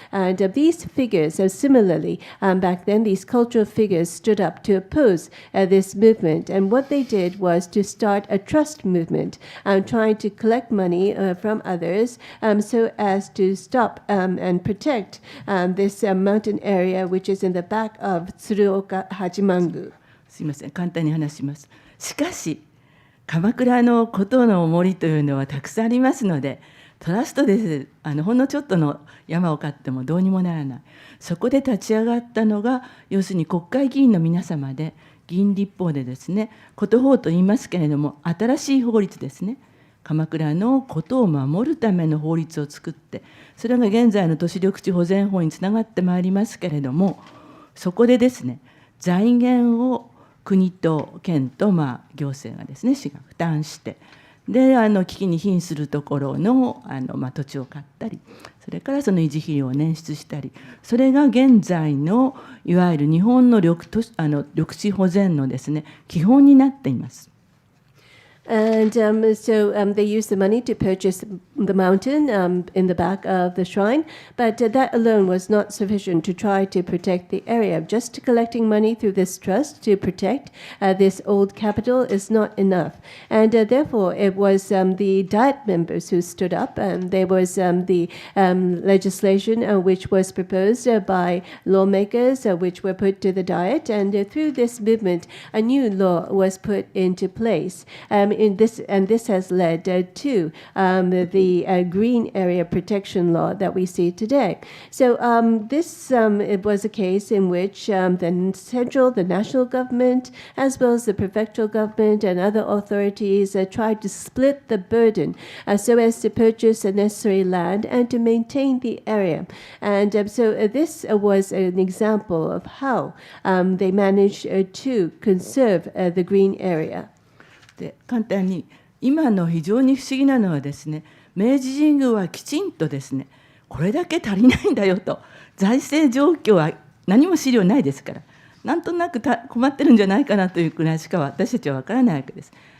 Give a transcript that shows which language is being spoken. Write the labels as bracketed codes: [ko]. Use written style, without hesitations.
[en] And these figures, so similarly, back then, these cultural figures stood up to oppose this movement. And what they did was to start a trust movement, trying to collect money from others so as to stop and protect this mountain area, which is in the back of Tsuruoka Hachimangu. [ja] すみません、簡単に話します。しかし、鎌倉の古都の森というのはたくさんありますので、トラストですほんのちょっとの山を買ってもどうにもならない。そこで立ち上がったのが、要するに国会議員の皆様で、議員立法でですね、古都法と言いますけれども、新しい法律ですね、鎌倉の古都を守るための法律を作って、それが現在の都市緑地保全法につながってまいりますけれども、そこでですね、財源を国と県と行政がですね、市が負担して、で危機に瀕するところの土地を買ったり、それからその維持費用を捻出したり、それが現在のいわゆる日本の緑地保全のですね、基本になっています。 [en] And so they used the money to purchase the mountain in the back of the shrine, but that alone was not sufficient to try to protect the area. Just collecting money through this trust to protect this old capital is not enough. And therefore, it was the Diet members who stood up, and there was the legislation which was proposed by lawmakers which were put to the Diet, and through this movement, a new law was put into place. This has led to the Green Area Protection Law that we see today. So it was a case in which the national government, as well as the prefectural government and other authorities tried to split the burden so as to purchase the necessary land and to maintain the area. And so this was an example of how they managed to conserve the green area. [ja] で簡単に、今の非常に不思議なのはですね、明治神宮はきちんとですね、これだけ足りないんだよと、財政状況は何も資料ないですから、なんとなく困ってるんじゃないかなというくらいしか私たちは分からないわけです。